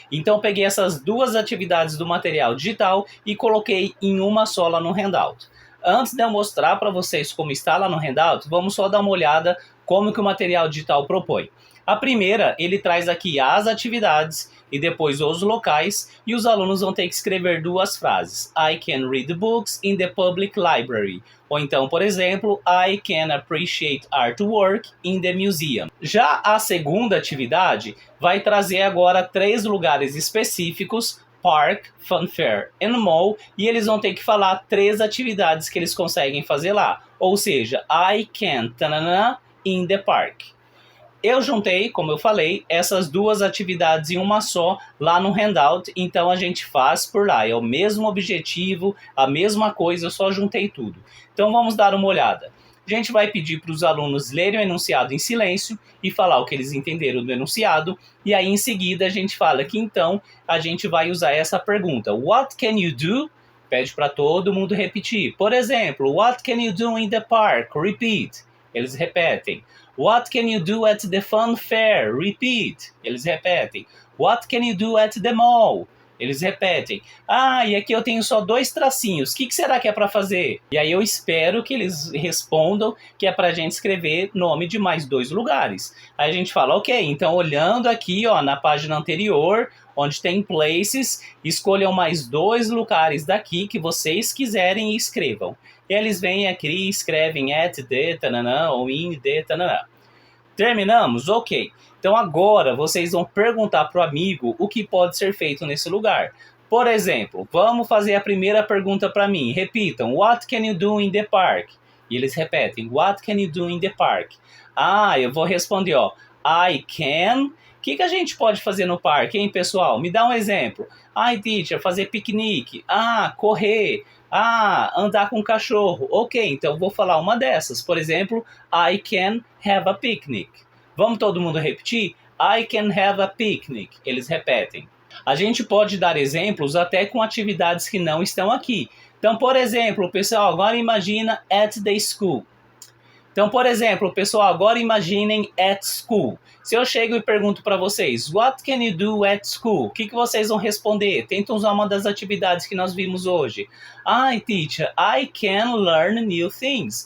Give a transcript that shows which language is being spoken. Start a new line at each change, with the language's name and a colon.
Portuguese: Então eu peguei essas duas atividades do material digital e coloquei em uma só lá no Handout. Antes de eu mostrar para vocês como está lá no Handout, vamos só dar uma olhada como que o material digital propõe. A primeira, ele traz aqui as atividades e depois os locais, e os alunos vão ter que escrever duas frases.
English: I can read books in the public library.
Portuguese: Ou então, por exemplo,
English: I can appreciate artwork in the museum.
Portuguese: Já a segunda atividade vai trazer agora 3 lugares específicos, Park, Funfair and Mall, e eles vão ter que falar 3 atividades que eles conseguem fazer lá. Ou seja,
English: I can tanana, in the park.
Portuguese: Eu juntei, como eu falei, essas duas atividades em uma só lá no Handout, então a gente faz por lá. É o mesmo objetivo, a mesma coisa, eu só juntei tudo. Então vamos dar uma olhada. A gente vai pedir para os alunos lerem o enunciado em silêncio e falar o que eles entenderam do enunciado. E aí em seguida a gente fala que então a gente vai usar essa pergunta.
English: What can you do?
Portuguese: Pede para todo mundo repetir. Por exemplo,
English: what can you do in the park? Repeat.
Portuguese: Eles repetem.
English: What can you do at the fun fair? Repeat.
Portuguese: Eles repetem.
English: What can you do at the mall?
Portuguese: Eles repetem. Ah, e aqui eu tenho só 2 tracinhos. O que será que é para fazer? E aí eu espero que eles respondam que é para a gente escrever nome de mais 2 lugares. Aí a gente fala, ok, então olhando aqui ó, na página anterior, onde tem places, escolham mais 2 lugares daqui que vocês quiserem e escrevam. E eles vêm aqui e escrevem
English: at the,
Portuguese: tananã, ou
English: in the,
Portuguese: tananã. Terminamos? Ok. Então agora vocês vão perguntar para o amigo o que pode ser feito nesse lugar. Por exemplo, vamos fazer a primeira pergunta para mim. Repitam,
English: what can you do in the park?
Portuguese: E eles repetem,
English: what can you do in the park?
Portuguese: Ah, eu vou responder, ó,
English: I can.
Portuguese: O que a gente pode fazer no parque, hein, pessoal? Me dá um exemplo. Ai, teacher, fazer piquenique. Ah, correr. Ah, andar com cachorro. Ok, então vou falar uma dessas. Por exemplo,
English: I can have a picnic.
Portuguese: Vamos todo mundo repetir?
English: I can have a picnic.
Portuguese: Eles repetem. A gente pode dar exemplos até com atividades que não estão aqui. Então, por exemplo, pessoal, agora imagina
English: at the school.
Portuguese: Então, por exemplo, pessoal, agora imaginem
English: at school.
Portuguese: Se eu chego e pergunto para vocês,
English: what can you do at school?
Portuguese: O que vocês vão responder? Tentam usar uma das atividades que nós vimos hoje.
English: Hi, teacher, I can learn new things.